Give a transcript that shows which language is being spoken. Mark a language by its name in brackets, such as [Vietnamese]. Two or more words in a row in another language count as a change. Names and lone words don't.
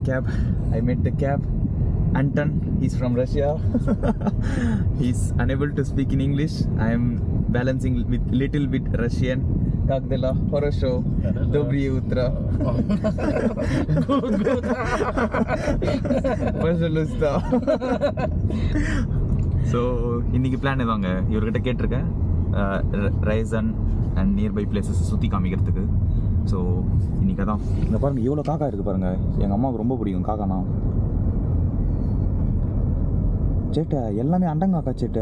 [English] Cab. I met the cab. Anton, he's from Russia. He's unable to speak in English. I am balancing with little bit Russian. [Russian] Как дела? Хорошо. Доброе утро. Пожалуйста. [Tamil] ஸோ இன்றைக்கி பிளான் எதாங்க இவர்கிட்ட கேட்டிருக்கேன் ரைசன் [English] and nearby places [Tamil] சுற்றி காமிக்கிறதுக்கு. ஸோ இன்றைக்கி தான் இங்கே பாருங்கள் எவ்வளோ காக்கா இருக்குது பாருங்கள். எங்கள் அம்மாவுக்கு ரொம்ப பிடிக்கும் காக்கானா. சேட்டை எல்லாமே அண்டங்காக்கா சேட்டை.